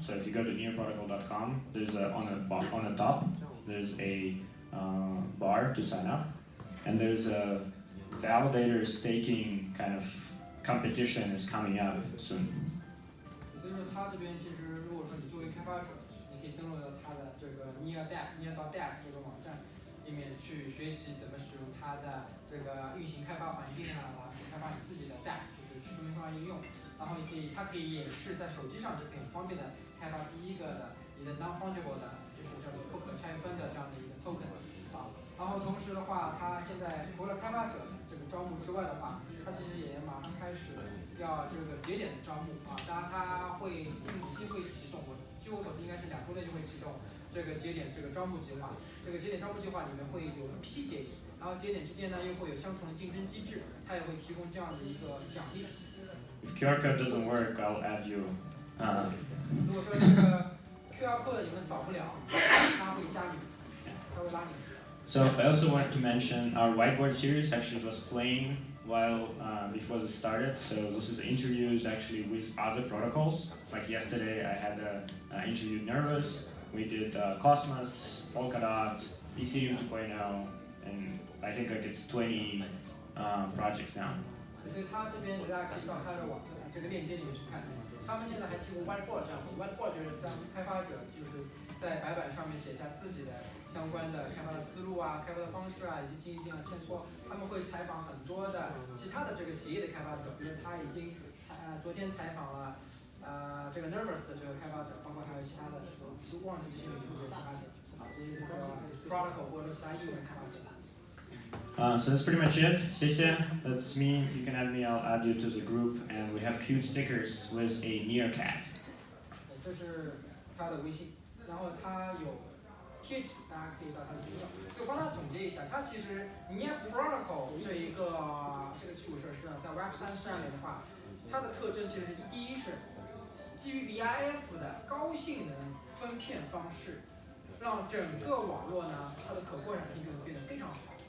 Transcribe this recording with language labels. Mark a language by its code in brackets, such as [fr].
[en] So if you go to nearprotocol.com, there's on the top, there's a bar to sign up, and there's a validator staking kind of competition is coming up soon. [zh] 所以说，它这边其实如果说你作为开发者，你可以登录到它的这个 near.dev 这个网站里面去学习怎么使用它的这个运行开发环境去开发你自己的 DApp， 就是去中心化应用。然后它可以演示在手机上就可以很方便的开发第一个的你的 non-fungible 的，就是叫做不可拆分的这样的一个 token 然后同时的话，它现在除了开发者这个招募之外的话，它其实也马上开始要这个节点的招募当然它会近期会启动，据我所知应该是2周内就会启动这个节点这个招募计划。这个节点招募计划里面会有一批节点，然后节点之间呢又会有相同的竞争机制，它也会提供这样的一个奖励。 [en] If QR code doesn't work, I'll add you. [zh] 如果说这个 QR code 你们扫不了，它会加你，它会拉你。 [en] So I also wanted to mention our whiteboard series actually was playing while before this started. So this is interviews actually with other protocols. Like yesterday, I had interviewed Nervous. We did Cosmos, Polkadot, Ethereum 2.0, and I think like it's 20 projects now. [zh] 所以它这边大家可以到它的这个链接里面去看，他们现在还提供 whiteboard 这样的 whiteboard 就是让开发者就是在白板上面写下自己的相关的开发的思路开发的方式以及进行签戳。他们会采访很多的其他的这个协议的开发者，比如他已经昨天采访了这个 Nervous 的这个开发者，包括还有其他的都忘记这些名字的开发者这些protocol 或者其他应用的开发者。 [en] So that's pretty much it. [zh] 谢谢. [en] That's me. You can add me. I'll add you to the group. And we have cute stickers with a near cat. [zh] 这是他的微信，然后他有贴纸，大家可以到他的资料。所以我帮他总结一下，他其实 Near Protocol 这个基础设施在 Web3 上面的话，它的特征其实第一是基于 VIF 的高性能分片方式，让整个网络呢它的可扩展性就会变得非常好。